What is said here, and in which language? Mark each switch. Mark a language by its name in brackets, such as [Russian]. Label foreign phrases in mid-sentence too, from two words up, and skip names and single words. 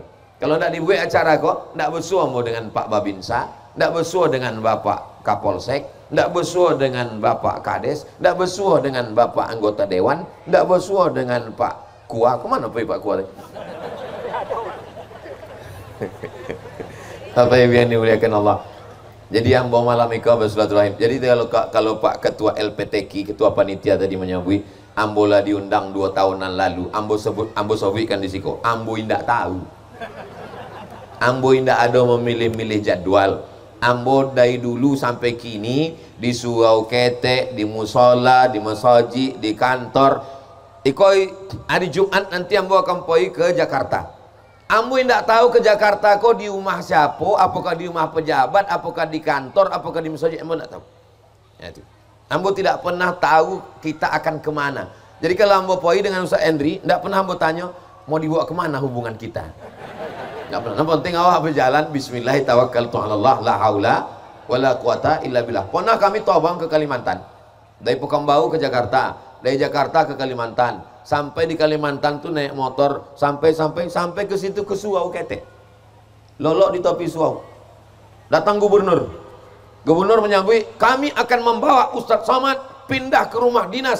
[Indonesian] Kalau tidak dibuat acara kok, tidak bersua dengan Pak Babinsa, tidak bersua dengan Bapak Kapolsek, tidak bersua dengan Bapak Kades, tidak bersua dengan Bapak anggota Dewan, tidak bersua dengan Pak Kua. Kemana Pak Kua? Apa yang dimuliakan Allah? [Minangkabau] Jadi ambo malam iko bersilaturahim. Jadi kalau Pak Ketua LPTK, Ketua Panitia tadi menyebut, ambo lah diundang 2 tahunan lalu. Ambo sebutkan di situ. Ambo indak tahu. Ambo indak ada memilih-milih jadwal. Ambo dari dulu sampai kini di surau ketek, di musola, di masjid, di kantor. [Indonesian] Ikoi hari Jumat nanti ambo akan pergi ke Jakarta. Ambo tidak tahu ke Jakarta kok di rumah siapa, apakah di rumah pejabat, apakah di kantor, apakah di masjid, ambo tidak tahu. Ya, itu. Ambo tidak pernah tahu kita akan kemana. Jadi kalau ambo pergi dengan Ustaz Endri, tidak pernah ambo tanya mau dibawa kemana hubungan kita. Tidak pernah. Yang penting awak berjalan, [Arabic] بسم الله الرحمن الرحيم لا حول ولا قوة إلا بالله. [Indonesian] Pernah kami terbang ke Kalimantan, dari Pekanbaru ke Jakarta, dari Jakarta ke Kalimantan. Sampai di Kalimantan tuh naik motor sampai ke situ ke Surau Ketek. [Minangkabau] Lolok di topi Surau. Datang gubernur. [Indonesian] Gubernur menyambut, kami akan membawa Ustadz Somad pindah ke rumah dinas.